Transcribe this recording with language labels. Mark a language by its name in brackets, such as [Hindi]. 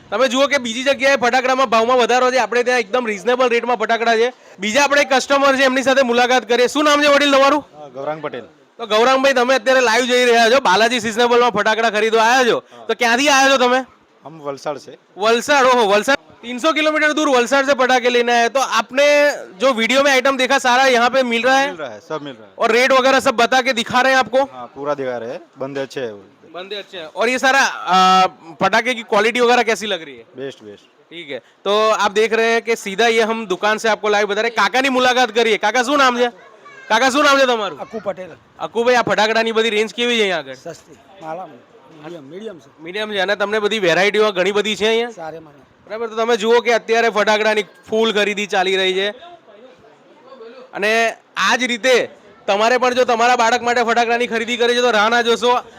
[Gujarati] તમે જુઓ કે બીજી જગ્યાએ ફટાકડામાં ભાવમાં વધારો છે, આપણે ત્યાં એકદમ રિઝનેબલ રેટમાં ફટાકડા છે. બીજા આપણે કસ્ટમર છે એમની સાથે મુલાકાત કરીએ. શું નામ છે વડીલ તમારું? ગૌરાંગ પટેલ. તો ગૌરાંગભાઈ, તમે અત્યારે લાઈવ જઈ રહ્યા છો, બાલાજી સિઝનેબલમાં ફટાકડા ખરીદવા આવ્યા છો, તો ક્યાંથી આવ્યા છો તમે? [Hindi] हम वलसाड़ से. वलसाड़, ओहो वलसाड़ 300 किलोमीटर दूर वलसाड़ से पटाखे लेने आए, तो आपने जो वीडियो में आइटम देखा सारा यहाँ पे मिल रहा है? मिल रहा है, सब मिल रहा है. और रेट वगैरह सब बता के दिखा रहे हैं आपको? हाँ, पूरा दिखा रहे हैं, बंदे अच्छे हैं. बंदे अच्छे हैं. और ये सारा पटाखे की क्वालिटी वगैरह कैसी लग रही है? Best best. ठीक है, तो आप देख रहे हैं कि सीधा ये हम दुकान से आपको लाइव बता रहे हैं. [Gujarati] काकाની મુલાકાત કરીએ. કાકા શું નામ છે? કાકા શું નામ છે તમારું? અકુ પટેલ. અકુભાઈ, આ ફટાકડાની બધી રેન્જ કેવી છે અહીંયા આગળ? સસ્તી માલા મીડિયમ છે. મીડિયમ છે, અને તમને બધી વેરાયટીઓ ઘણી બધી છે અહીંયા, સારે મને બરાબર? તો તમે જુઓ કે અત્યારે ફટાકડાની ફૂલ ખરીદી ચાલી રહી છે, અને આ જ રીતે તમારે પણ જો તમારા બાળક માટે ફટાકડાની ખરીદી કરી છે તો રાહ ના જોશો.